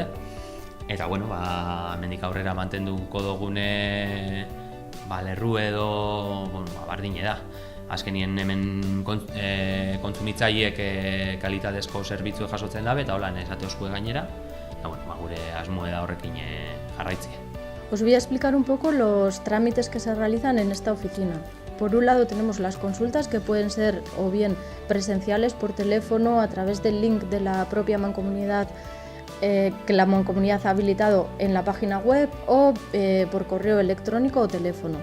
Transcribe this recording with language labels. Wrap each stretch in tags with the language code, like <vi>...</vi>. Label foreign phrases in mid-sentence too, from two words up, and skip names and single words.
<eu>Eta hemendik aurrera mantenduko dugune lerru edo bardine da. Azkenien hemen kontsumitzaileek kalitatezko zerbitzue jasotzen dabe eta holan esateozkue gainera. Eta gure asmoe da horrekin jarraitzea.</eu> <es>Os voy a explicar un poco los trámites que se realizan en esta oficina. Por un lado tenemos las consultas que pueden ser o bien presenciales por teléfono a través del link de la propia mancomunidad que la mancomunidad ha habilitado en la página web o por correo electrónico o teléfono.</es>